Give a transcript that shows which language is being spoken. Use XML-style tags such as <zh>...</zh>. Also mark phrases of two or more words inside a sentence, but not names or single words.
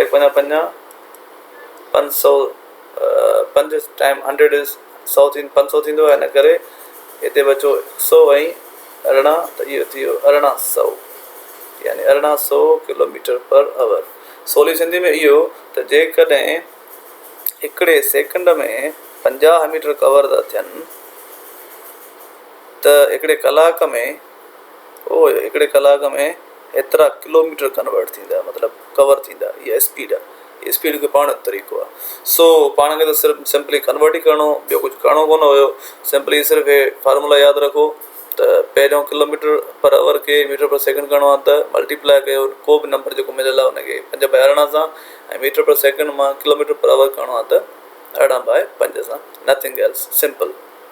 <sd>1 5 5 500 5 टाइम 100 इज़ 100 500 थींदो आहे। हिन करे हिते बचो 100 ऐं 18 त इहो थी वियो 1800 यानी 1800</sd> <en>kilometer per hour.</en> <sd>सवली सिंधी में इहो त जेकॾहिं हिकिड़े सेकंड में 50 मीटर कवर था थियनि त हिकिड़े कलाक में एतिरा किलोमीटर कन्वर्ट थींदा मतिलबु कवर थींदा। इहा स्पीड आहे। स्पीड खे पाण तरीक़ो आहे। सो पाण खे त सिर्फ़ु</sd> <en>simply convert</en> <sd>ई करिणो, ॿियो कुझु करिणो कोन हुयो। सिंपली सिर्फ़ु हे फार्मूला यादि रखो त पहिरियों</sd> <en>kilometer per hour</en> <sd>खे</sd> <en>meter per second</en> <sd>करिणो आहे त मल्टीप्लाई कयो को बि नंबर जेको मिलियल आहे हुनखे 5/18 सां ऐं</sd> <en>meter per second</en> <sd>मां</sd> <en>kilometer per hour</en> <sd>करिणो आहे त 18/5 सां।</sd> <en>nothing else, simple.</en>